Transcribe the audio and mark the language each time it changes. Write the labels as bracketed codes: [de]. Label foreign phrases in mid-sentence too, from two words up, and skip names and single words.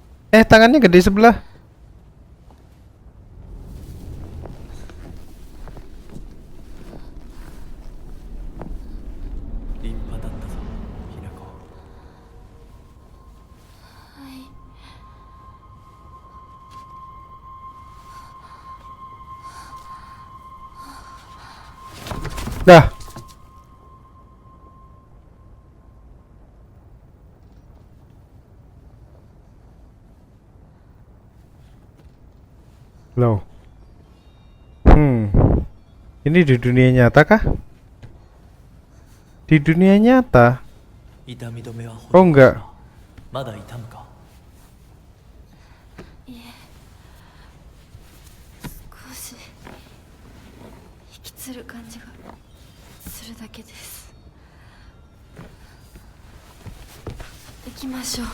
[id] Tangannya gede sebelah. [ja] リンパだったぞ、Hinako. はい。 [id] Dah. Loh. Ini di dunia nyata kah? Di dunia nyata? [ja] 痛み止めは [id] Oh enggak. [ja] まだ痛むか？いえ、少し引きつる感じがするだけです。行きましょう。